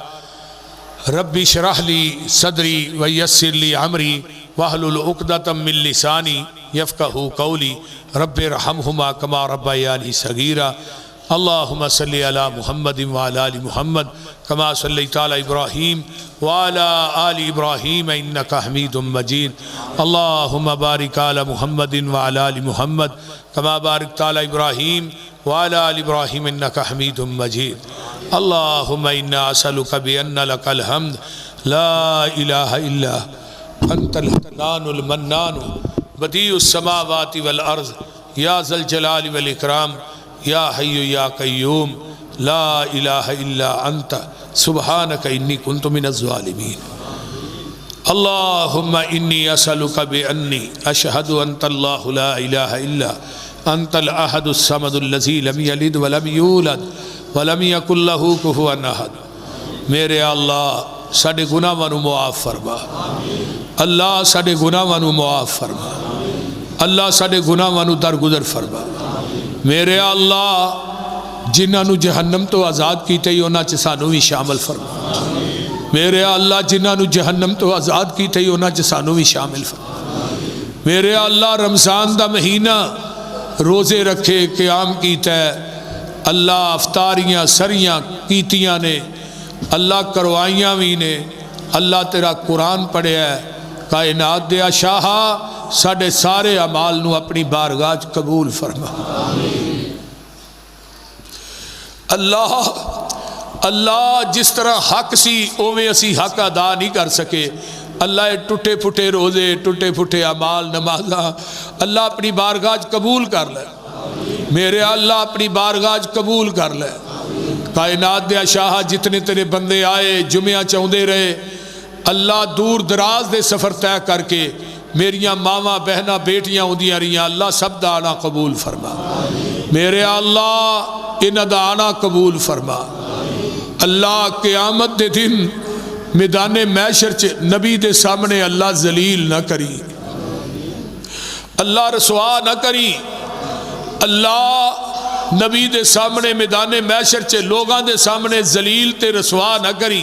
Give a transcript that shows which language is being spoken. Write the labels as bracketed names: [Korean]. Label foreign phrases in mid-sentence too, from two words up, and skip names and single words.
[Arabic] ربی اشرح لی صدری ویسر لی عمری واحلل عقدۃ من لسانی یفقہوا قولی رب ارحمہما کما ربیانی صغیرا۔ اللہم صلی علی محمد وعلی آل محمد کما صلیت علی ابراہیم وعلی آل ابراہیم انکا حمید مجید۔ اللہم بارک علی محمد وعلی آل محمد کما بارکت علی ابراہیم وعلی آل ابراہیم انکا حمید مجید۔ اللہم انا اسألک بأن لک الحمد لا الہ الا انت الحنان المنان بدیع السماوات والارض یا ذا الجلال والاکرام یا حی یا قیوم لا الہ الا انت سبحانک انی کنت من الظالمین۔ اللہم انی اسألک بأنی اشہد انت اللہ لا الہ الا انت الاحد الصمد الذی لم یلد ولم یولد ولم یکن لہ کفوا احد۔ [Punjabi] میرے اللہ ساڑے گناہاں نو معاف فرما، اللہ ساڑے گناہاں نو معاف فرما، اللہ ساڑے گناہاں نو درگزر فرما۔ میرے اللہ جنہاں نو جہنم تو آزاد کیتے ہی انہاں چ سانو بھی شامل فرما۔ میرے اللہ جنہاں نو جہنم تو آزاد کیتے ہی انہاں چ سانو بھی شامل فرما۔ میرے اللہ رمضان دا مہینہ روزے رکھے قیام کیتا ہے، اللہ افطاریاں سریاں کیتیاں نے، اللہ کروائیاں بھی نے، اللہ تیرا قرآن پڑھیا ہے، کائنات دیا شاہا ساڑے سارے اعمال نو اپنی بارگاہ قبول فرما۔ اللہ اللہ جس طرح حق سی اویں اسی حق ادا نہیں کر سکے، اللہ ٹوٹے پھٹے روزے، ٹوٹے پھٹے اعمال، نمازاں اللہ اپنی بارگاہ قبول کر لے، میرے اللہ اپنی بارگاہ قبول کر لے۔ کائنات دے شاہ جتنے تیرے بندے آئے جمعہ چاہندے رہے، اللہ دور دراز دے سفر طے کر کے میریاں ماواں بہناں بیٹیاں ہوندیاں رہیاں، اللہ سب دا آنا قبول فرما، میرے اللہ انہاں دا آنا قبول فرما۔ اللہ قیامت دے دن میدان محشر چ نبی دے سامنے اللہ ذلیل نہ کری، اللہ رسوا نہ کری، اللہ نبی دے سامنے میدان محشر چ لوگاں دے سامنے ذلیل تے رسوا نہ کری۔